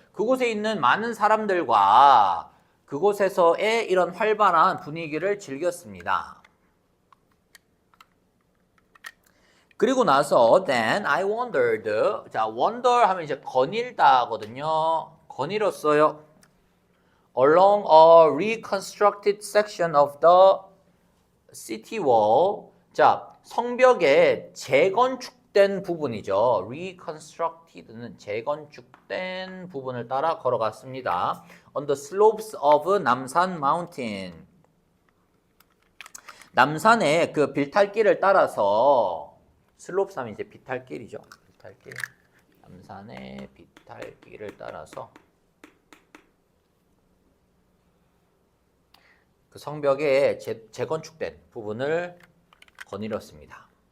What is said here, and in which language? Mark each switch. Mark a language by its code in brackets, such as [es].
[ko] 그곳에 있는 많은 사람들과 그곳에서의 이런 활발한 분위기를 즐겼습니다. 그리고 나서 [en] then I wondered. [ko] 자, wonder 하면 이제 거닐다거든요. 거닐었어요. [en] Along a reconstructed section of the city wall. [ko] 자, 성벽의 재건축된 부분이죠. reconstructed는 재건축된 부분을 따라 걸어갔습니다. [en] On the slopes of 남산 mountain. [ko] 남산의 그 빌탈길을 따라서 슬롭스 하면 이제 비탈길이죠. 비탈길. 남산의 비탈길을 따라서 그 성벽의 재건축된 부분을 거닐었습니다.